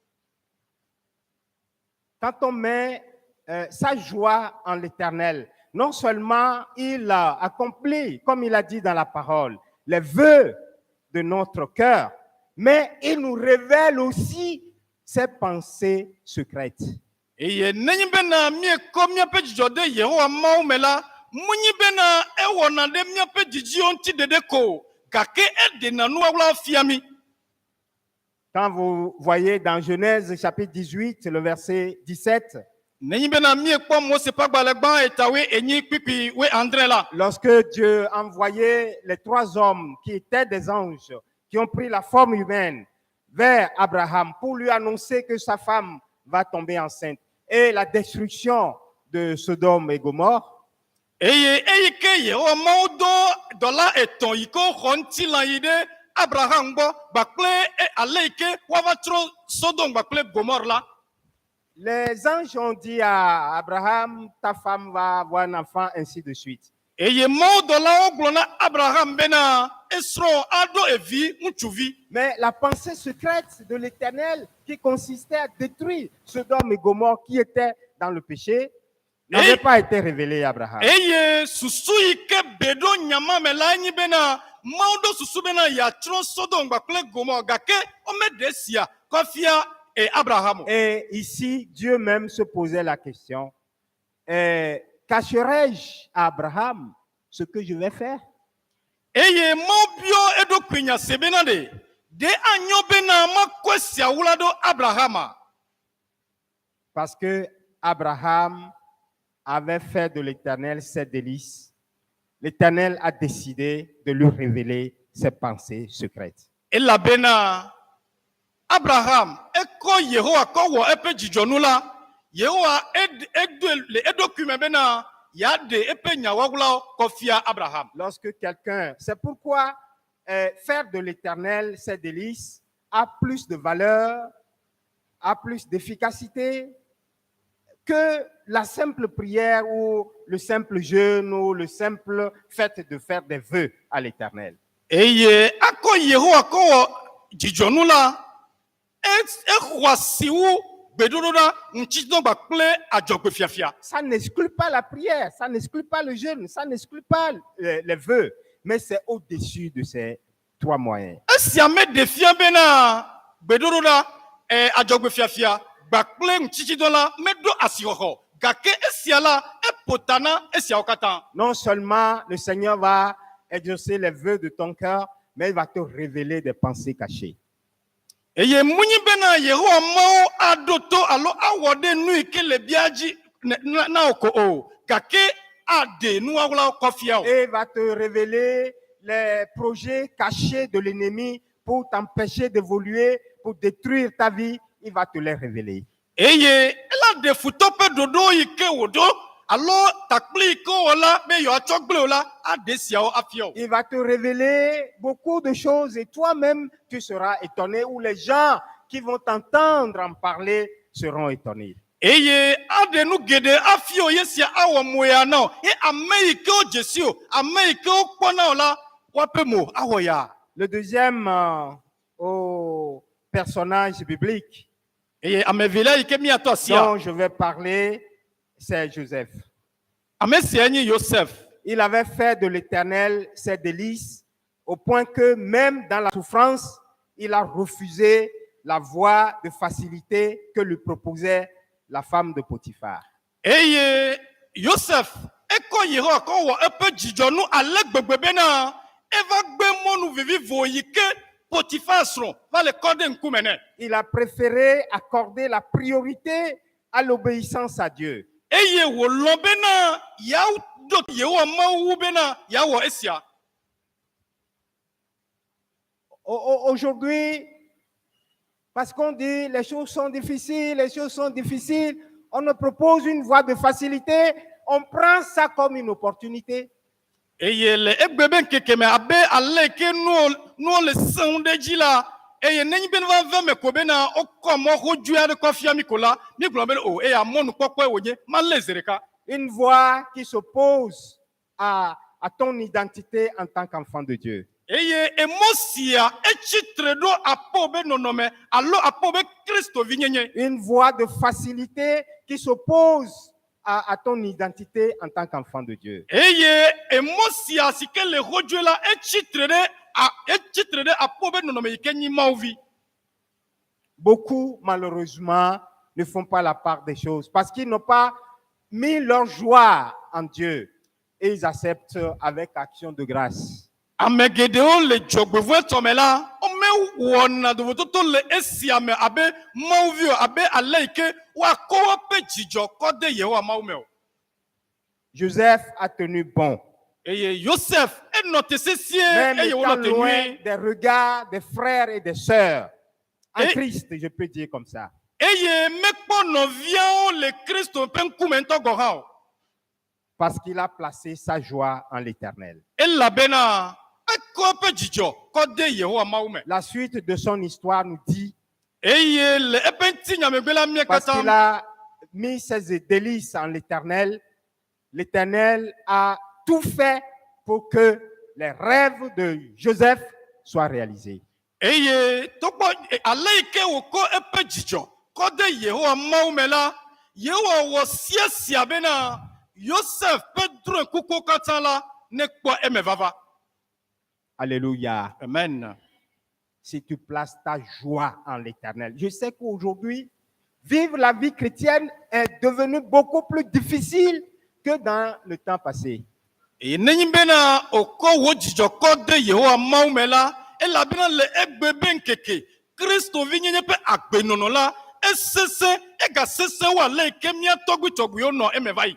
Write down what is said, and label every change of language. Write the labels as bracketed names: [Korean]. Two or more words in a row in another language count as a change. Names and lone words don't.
[French] Quand on met sa joie en l'Éternel, non seulement il a accompli, comme il a dit dans la parole, les vœux de notre cœur, mais il nous révèle aussi ses pensées secrètes. [Ewe] Eye nenyi bena miekɔ miaƒe dzidzɔ de Yehowa Mawu me la, munyi bena ewɔna ɖe miaƒe dzidziwo ŋuti ɖeɖe ko, gake eɖena nuwɔwɔ fia mi. [French] Quand vous voyez dans Genèse chapitre 18, le verset 17, [Ewe] nenyi bena miekpɔ Mose ƒe agbalẽ gbã etawoe enyi kpikpi woe andre la, [French] lorsque Dieu a envoyé les 3 hommes qui étaient des anges, qui ont pris la forme humaine vers Abraham pour lui annoncer que sa femme va tomber enceinte et la destruction de Sodome et Gomorrhe, [Ewe] eye eyi ke Yehowa Mawu do dɔla etɔ̃ yi ke woxɔ ŋuti la yi ɖe Abraham gbɔ gbakple ale yi ke woava trɔ Sodome gbakple Gomorre la. [French] les anges ont dit à Abraham, ta femme va avoir un enfant, ainsi de suite. [Ewe] Eye Mawu dɔlawo gblɔ na Abraham bena esrɔ̃ aɖo evi ŋutsuvi. [French] Mais la pensée secrète de l'Éternel qui consistait à détruire Sodome et Gomorre qui étaient dans le péché n'avait pas été révélée à Abraham. [Ewe] Eye susu yi ke be ɖo nyama me la nyi bena Mawu ɖo susu bena yeatrɔ Sodome gbakple Gomorre gake womeɖe esia kɔfia Abraham. [French] Et ici, Dieu même se posait la question, cacherai-je à Abraham ce que je vais faire? [Ewe] Eye Mawu biɔ eɖokui nya se bena de anyo bena makɔ esiawo la ɖo Abrahama. [French] Parce que Abraham avait fait de l'Éternel ses délices. L'Éternel a décidé de lui révéler ses pensées secrètes. [Ewe] Elabena Abraham ekɔ Yehowa kɔ wɔ eƒe dzidzɔnu la, Yehowa le eɖokui me bena yeaɖe eƒe nyawɔwlawo kɔfia Abraham. [French] Lorsque quelqu'un, c'est pourquoi faire de l'Éternel ses délices a plus de valeur, a plus d'efficacité que la simple prière ou le simple jeûne ou le simple fait de faire des vœux à l'Éternel. [Ewe] Eye akɔ Yehowa kɔ wɔ dzidzɔnu la, exɔ asiwu gbedoɖo ɖa ŋutsidɔ gbakple adzɔgbefiafia. [French] Ça n'exclut pas la prière, ça n'exclut pas le jeûne, ça n'exclut pas les vœux, mais c'est au-dessus de ces 3 moyens. [Ewe] Esia meɖe fia bena gbedoɖo ɖa adzɔgbefiafia gbakple ŋutsidɔ la meɖo asixɔxɔ, gake esia la eƒota na esiawo katã. [French] Non seulement le Seigneur va exaucer les vœux de ton cœur, mais il va te révéler des pensées cachées. [Ewe] Eye munyi bena Yehowa Mawu aɖo to alo awɔ ɖe nu yi ke le bia dzi na wo ko o, gake aɖe nuwɔwlawo kɔfia o. [French] Et il va te révéler les projets cachés de l'ennemi pour t'empêcher d'évoluer, pour détruire ta vie. Il va te les révéler. [Ewe] Eye ela ɖe futɔ ƒe ɖoɖo yi ke wòɖo alo takpli yi ke wɔ la be yewoatsɔ gblẽ o la aɖe siawo afia o. [French] Il va te révéler beaucoup de choses et toi-même tu seras étonné, ou les gens qui vont t'entendre en parler seront étonnés. [Ewe] Eye aɖe nu geɖe afia o ye sia awɔ moya na o, ye ame yi ke wodze si o, ame yi ke wokpɔna o la woaƒe mo awɔ ya. [French] Le deuxième au personnage biblique [Ewe] Eye ame evelia yi ke miatɔ asia, [French] dont je vais parler, c'est Joseph. [Ewe] ame sia nye Yosef. [French] Il avait fait de l'Éternel ses délices au point que même dans la souffrance, il a refusé la voie de facilité que lui proposait la femme de Potiphar. [Ewe] Eye Joseph eko Yehowa ko wo epe dzidzɔ nu ale gbegbe bena eva gbe mɔnu vivivo yi ke Potifar srɔ̃ va le kɔ ɖe ŋkume nɛ. [French] Il a préféré accorder la priorité à l'obéissance à Dieu. [Ewe] Eye wòlɔ̃ bena yeaɖo Yehowa Mawu wu bena yeawɔ esia. [French] Aujourd'hui, parce qu'on dit les choses sont difficiles, on nous propose une voie de facilité, on prend ça comme une opportunité. [Ewe] Eye le egbe be nkeke me abe ale ke nuwo le sẽŋ ɖe dzi la, eye nenyi be va ve me ko bena wokɔ mɔ xɔdzui aɖe kɔ fia mi ko la, mi gblɔ be o eya mɔnukpɔkpɔe wònye, malé ze ɖeka. [French] Une voie qui s'oppose à ton identité en tant qu'enfant de Dieu. [Ewe] Eye emɔ sia etsitre ɖo apɔ be nɔnɔme alo apɔ be Kristovi nyenye. [French] Une voie de facilité qui s'oppose à ton identité en tant qu'enfant de Dieu. [Ewe] Eye emɔ sia si ke le xɔdzui la etsitre ɖe apɔ be nɔnɔme yi ke nyi Mawuvi. [French] Beaucoup, malheureusement, ne font pas la part des choses parce qu'ils n'ont pas mis leur joie en Dieu et ils acceptent avec action de grâce. [Ewe] Ame geɖewo le dzɔgbevɔ̃e tɔme la, womewɔna dovototo le esia me abe Mawuvi o, abe ale yi ke woakɔ woƒe dzidzɔ kɔ de Yehowa Mawu me o. [French] Joseph a tenu bon. [Ewe] Eye Joseph enɔ te sesie [French] Même [Ewe] eye [French] étant [Ewe] wonɔ te [French] loin [Ewe] nyuie. [French] des regards des frères et des sœurs en Et- Christ, je peux dire comme ça. [Ewe] Eye mekpɔ nɔviawo le Kristo ƒe ŋkume ŋutɔ gɔ hã o. [French] Parce qu'il a placé sa joie en l'Éternel. [Ewe] Elabena ekɔ eƒe dzidzɔ kɔ de Yehowa Mawu me. [French] La suite de son histoire nous dit, [Ewe] Eye le eƒe ŋutinyamegbe la mia [French] parce qu'il [Ewe] katã. [French] a mis ses délices en l'Éternel, l'Éternel a tout fait pour que les rêves de Joseph soient réalisés. [Ewe] Eye togbɔ ale yi ke wòkɔ eƒe dzidzɔ kɔ de Yehowa Mawu me la, Yehowa wɔ sia bena Joseph ƒe drɔ̃ekukuwo katã la nekpɔ eme vava. [French] Alléluia. Amen. Si tu places ta joie en l'Éternel. Je sais qu'aujourd'hui, vivre la vie chrétienne est devenu beaucoup plus difficile que dans le temps passé. [Ewe] Eye nenyi bena wòkɔ wò dzidzɔ kɔ de Yehowa Mawu me la, elabena le egbe be nkeke Kristovi nyenye ƒe agbenɔnɔ la, esesẽ egasesẽ wu ale yi ke mía tɔgbuitɔgbuiwo nɔ eme va yi.